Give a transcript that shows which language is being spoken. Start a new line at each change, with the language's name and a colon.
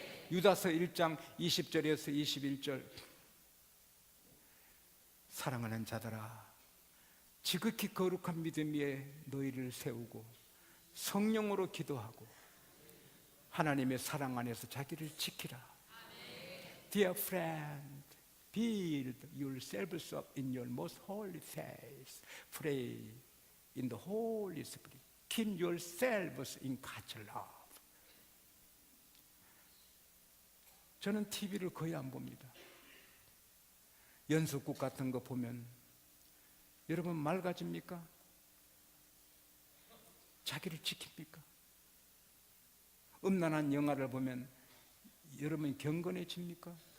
Korean: 유다서 1장 20절에서 21절, 사랑하는 자들아, 지극히 거룩한 믿음 위에 너희를 세우고 성령으로 기도하고 하나님의 사랑 안에서 자기를 지키라.
English: Dear friend, build yourselves up in your most holy faith. Pray in the Holy Spirit. Keep yourselves in God's love.
Korean: 저는 TV를 거의 안 봅니다. 연속극 같은 거 보면 여러분 맑아집니까? 자기를 지킵니까? 음란한 영화를 보면 여러분 경건해집니까?